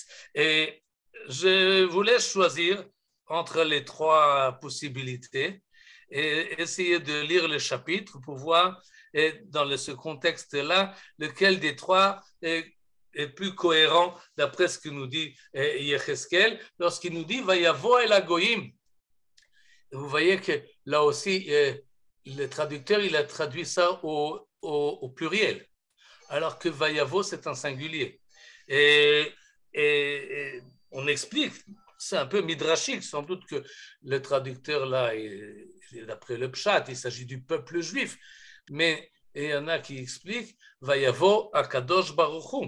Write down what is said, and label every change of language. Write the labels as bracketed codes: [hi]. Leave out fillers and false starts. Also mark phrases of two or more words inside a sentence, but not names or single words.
[fr] Et je vous laisse choisir entre les trois possibilités et essayer de lire le chapitre pour voir, dans ce contexte-là, lequel des trois est plus cohérent d'après ce que nous dit Yecheskel, lorsqu'il nous dit « [he] ויבא אל הגוים ». [fr] Vous voyez que là aussi, le traducteur, il a traduit ça au pluriel, alors que Vayavo, c'est un singulier. Et on explique, c'est un peu midrashique, sans doute que le traducteur là, d'après le Pshat, il s'agit du peuple juif, mais il y en a qui expliquent [he] ויבא הקדוש ברוך הוא.